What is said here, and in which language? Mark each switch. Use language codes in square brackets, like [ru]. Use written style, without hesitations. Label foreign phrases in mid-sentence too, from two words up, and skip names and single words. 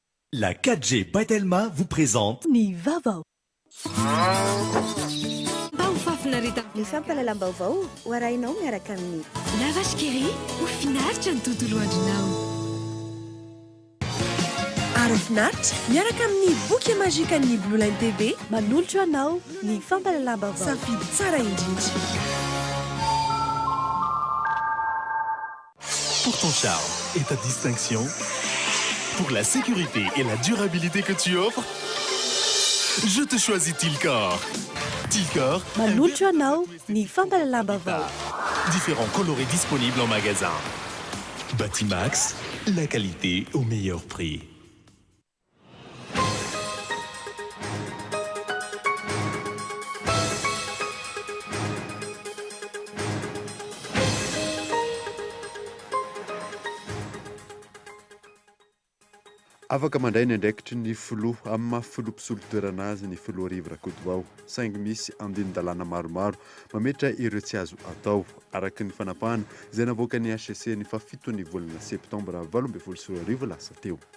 [fr] La 4G Batelma vous présente [mg] Ny vaovao. Fafinarita Ny fampalalam-baovao ho arahinao miaraka amin'ny lavashkeri ho finaritra ny tontolo andronao. Ary finaritra miaraka amin'ny boky majika ny Blue Line TV manolotra anao ny fampalalam-baovao. Safidy tsara indrindra. [fr] pour ton charme et ta distinction, pour la sécurité et la durabilité que tu offres. Je te choisis Tilcor. Tilcor, [mg] Manolotra anao ny fampalalam-baovao. [fr] différents colorés disponibles en magasin. Batimax, la qualité au meilleur prix. [mg] Afaka mandray ny andraikitry ny filoha amin'ny mahafiloha toerana azy ny filoha arivo rakotovao saingy misy andinin-dalàna maromaro mametra ireo tsy azo atao araka ny fanapahana izay navoaka ny HCC ny fafito ny volana septambra 2024 lasa teo.